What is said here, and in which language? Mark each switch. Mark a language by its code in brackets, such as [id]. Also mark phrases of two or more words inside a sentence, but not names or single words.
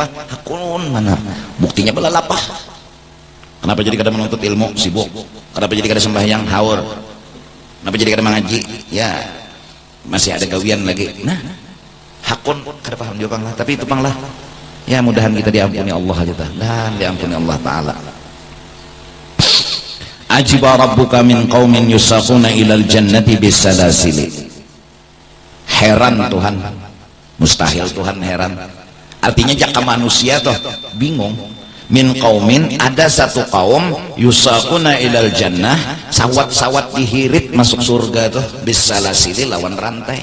[bjn] Hakun mana? Buktinya belalapah. Kenapa jadi kada menuntut ilmu sibuk? Kenapa jadi kada sembahyang haur? Kenapa jadi kada mengaji? Ya masih ada gawian lagi. Nah hakun kada paham juga lah. Tapi itu panglah. Ya mudahan kita diampuni Allah aja dan diampuni Allah Ta'ala. [ar] عجب ربك من قوم يساقون إلى الجنة بالسلاسل. [bjn] Heran Tuhan, mustahil Tuhan heran. Artinya jaka manusia toh bingung. [ar] من قوم [bjn] ada satu kaum [ar] يساقون إلى الجنة, [bjn] sawat-sawat dihirit masuk surga tuh bisalasili lawan rantai.